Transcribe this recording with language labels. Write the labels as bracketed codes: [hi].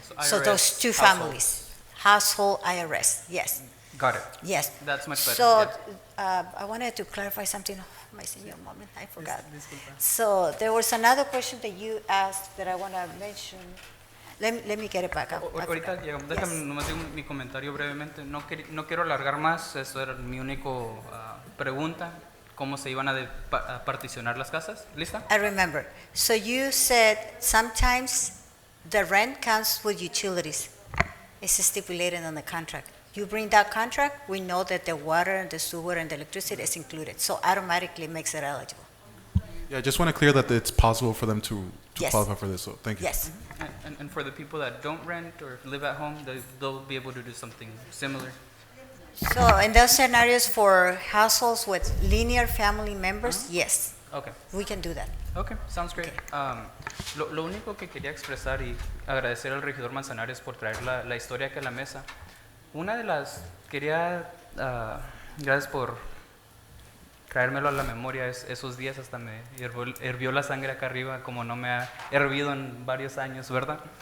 [en] So IRS, those two household. families, household IRS, yes. Got it. Yes. That's much better. So yes. I wanted to clarify something. Oh, my senior moment, I forgot. [es] Disculpa. [en] So there was another question that you asked that I want to mention. Let me get it back up. I [es] Ahorita [en] forgot. [es] llegamos. Déjame nomás digo mi comentario brevemente. No quiero alargar más. Eso era mi único pregunta. ¿Cómo se iban a particionar las casas? ¿Lista? [en] I remember. So you said sometimes the rent comes with utilities. It's stipulated on the contract. You bring that contract, we know that the water and the sewer and the electricity is included. So automatically makes it eligible. Yeah, I just want to clear that it's possible for them to Yes. qualify for this. So thank you. Yes. And for the people that don't rent or live at home, they'll be able to do something similar. So in those scenarios for households with linear family members, yes. Okay. We can do that. Okay, sounds great. [es] Lo único que quería expresar y agradecer al regidor Manzanares por traer la historia aquí a la mesa. Una de las, gracias por traérmelo a la memoria, esos días hasta me hirvió la sangre acá arriba, como no me ha hervido en varios años, ¿verdad?